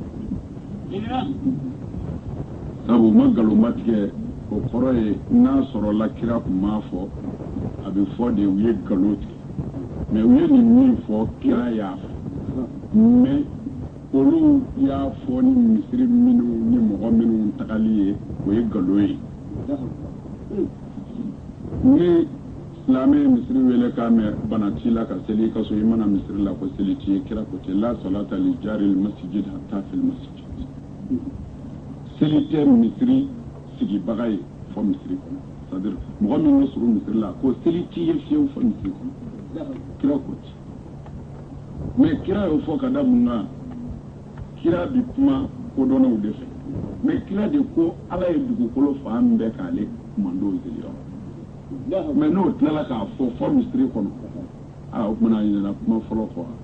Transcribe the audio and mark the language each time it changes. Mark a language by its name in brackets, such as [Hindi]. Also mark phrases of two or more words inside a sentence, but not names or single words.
[Bambara] sabu u ma nkalonba tigɛ o kɔrɔ ye n'a sɔrɔla kira tun m'a fɔ a bɛ fɔ de u ye nkalon tigɛ mɛ u ye nin min fɔ kira y'a fɔ mɛ olu y'a fɔ ni misiri minnu ni mɔgɔ minnu tagali ye o ye nkalon ye ni silamɛ ye misiri wele k'a mɛn bana t'i la ka seli i ka so i mana misiri la ko seli t'i ye kira ko ten [Arabic] لا صلاة لجار المسجد حتى في المسجد [Bambara] seli tɛ misiri sigibaga ye fɔ misiri kɔnɔ c'est-à-dire mɔgɔ min bɛ surun misiri la ko seli t'i ye fiyewu fɔ misiri kɔnɔ kira ko ten mɛ kira y'o fɔ ka da mun kan kira bi kuma kodɔnnaw de fɛ mɛ kira de ko ala ye dugukolo fan bɛɛ k'ale kumandon zeliyɔrɔ mɛ n'o tilala k'a fɔ misiri kɔnɔ o kumana a ɲinɛna kuma fɔlɔ kɔ